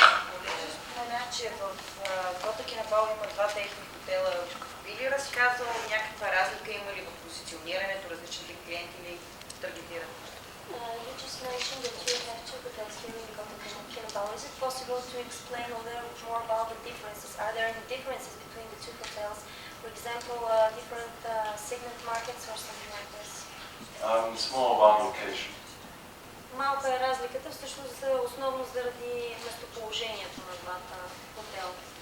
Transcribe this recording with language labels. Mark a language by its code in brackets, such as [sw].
[bg] Понеже спомена, че в Кота Кинабал има 2 техни хотела, би ли разказал някаква разлика има ли в позиционирането, различните клиенти или таргетират? [en] You just mentioned that you have 2 hotels here in Kota Kinabalu. Is it possible to explain a little more about the differences? Are there any differences between the 2 hotels? For example, different segment markets or something like this? It's more about location. [bg] Малка е разликата, всъщност основно заради местоположението на двата хотела.